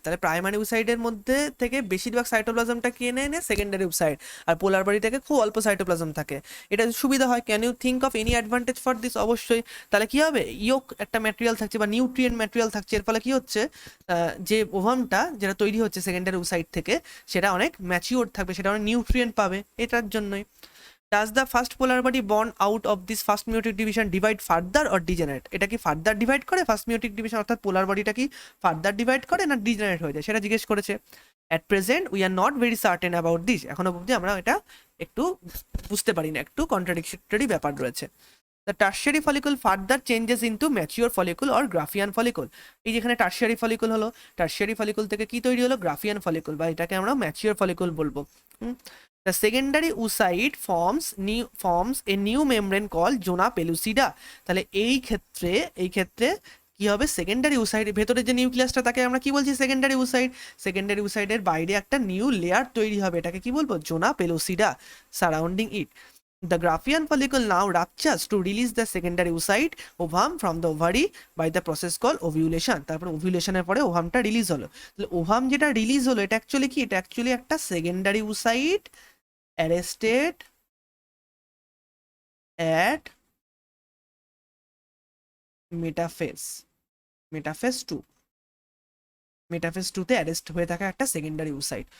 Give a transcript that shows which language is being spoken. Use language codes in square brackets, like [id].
[bn] তাহলে প্রাইমারি উসাইডের মধ্যে থেকে বেশিরভাগ সাইটোপ্লাজমটা কে এনে সেকেন্ডারি উসাইড, আর পোলার বডি থেকে খুব অল্প সাইটোপ্লাজম থাকে। এটা সুবিধা হয়। [en] Can you think of any advantage for this? [bn] অবশ্যই। তাহলে কি হবে, ইয়োক একটা ম্যাটেরিয়াল থাকছে বা নিউট্রিয়েন্ট ম্যাটেরিয়াল থাকছে, এর ফলে কি হচ্ছে, যে ওভামটা যেটা তৈরি হচ্ছে সেকেন্ডারি উসাইড থেকে সেটা অনেক ম্যাচিওর থাকবে, সেটা অনেক নিউট্রিয়েন্ট পাবে, এটার জন্যই। [en] Does the first polar body born out of this first meiotic division divide further or degenerate? [bn] এটা কি ফার্দার ডিভাইড করে ফার্স্ট মিওটিক ডিভিশন, অর্থাৎ পোলার বডিটা কি ফার্দার ডিভাইড করে না ডিজেনারেট হয়ে যায়, সেটা জিজ্ঞেস করেছে। [en] At present we are not very certain about this. [bn] এখনো অবধি আমরা এটা একটু বুঝতে পারি না, একটু কন্ট্রাডিকশনারি ব্যাপার রয়েছে। [en] The tertiary follicle further changes into mature follicle or Graafian follicle. [bn] এই যেখানে টার্সিয়ারি ফলিকল হলো, টার্সিয়ারি ফলিকল থেকে কি তৈরি হলো, গ্রাফিয়ান ফলিকল, বা এটাকে আমরা ম্যাচিওর ফলিকল বলবো। [en] The secondary oocyte forms a new membrane called zona pellucida. [bn] তাহলে এই ক্ষেত্রে কি হবে, সেকেন্ডারি উসাইড ভেতরে যে নিউক্লিয়াসটা তাকে আমরা কি বলছি, সেকেন্ডারি উসাইড। সেকেন্ডারি উসাইডের বাইরে একটা নিউ লেয়ার তৈরি হবে, এটাকে কি বলবো, জোনা পেলুসিডা surrounding it. [en] The Graafian follicle now ruptures to release the secondary oocyte ovum from the ovary by the process called ovulation. [bn] তারপর ওভিউলেশনের পরে ওভামটা রিলিজ হলো। তাহলে ওভাম যেটা রিলিজ হলো এটা অ্যাকচুয়ালি কি, এটা অ্যাকচুয়ালি একটা secondary [en] oocyte arrested at metaphase 2, [bn] metaphase 2-তে arrest হয়ে থাকা একটা সেকেন্ডারি উসাইড।